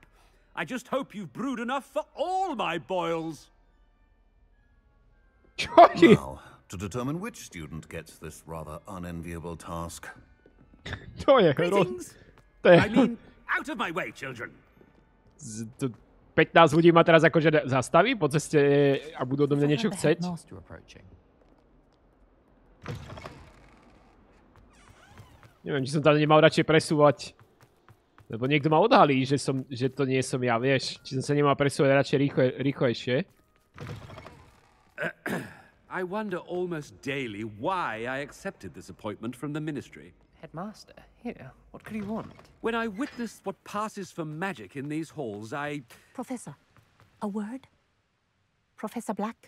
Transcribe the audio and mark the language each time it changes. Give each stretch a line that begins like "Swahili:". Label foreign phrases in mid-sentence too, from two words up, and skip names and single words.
English: I just hope you've brewed enough for all my boils. Now, to determine which student gets this rather unenviable task. Greetings. I mean, out of my way, children.
Slovak: 15 ľudí ma teraz akože zastaví po ceste a budú do mňa niečo chceť. Neviem, či som tam nemal radšej presúvať. Lebo niekto ma odhalí, že to nie som ja, vieš. Či som sa nemal presúvať radšej rýchlejšie.
English: I wonder almost daily why I accepted this appointment from the ministry. Headmaster, here, what could he want? When I witnessed what passes for magic in these halls, Professor, a word? Professor Black?